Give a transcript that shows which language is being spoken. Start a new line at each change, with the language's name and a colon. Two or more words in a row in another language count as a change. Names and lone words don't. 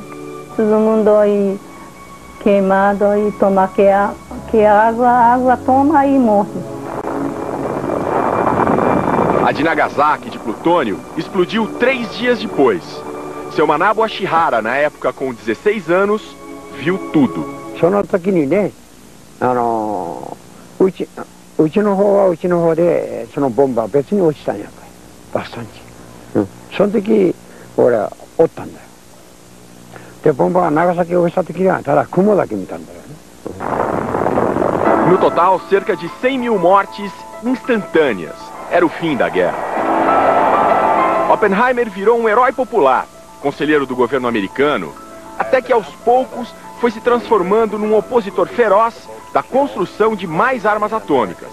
Portuguese: Todo mundo aí queimado e toma que água toma e morre. A de Nagasaki, de plutônio, explodiu 3 dias depois. Seu Manabu Ashihara, na época com 16 anos, viu tudo.
Japanese: その時にね、うちの方はうちの方でそのボンバー別に落ちたんやから爆散地、その時俺はおったんだよ。でボンバーが長崎を落ちた時にはただ雲だけ見たんだよね。
Portuguese: No total, cerca de 100.000 mortes instantâneas. Era o fim da guerra. Oppenheimer virou um herói popular, conselheiro do governo americano, até que aos poucos foi se transformando num opositor feroz da construção de mais armas atômicas.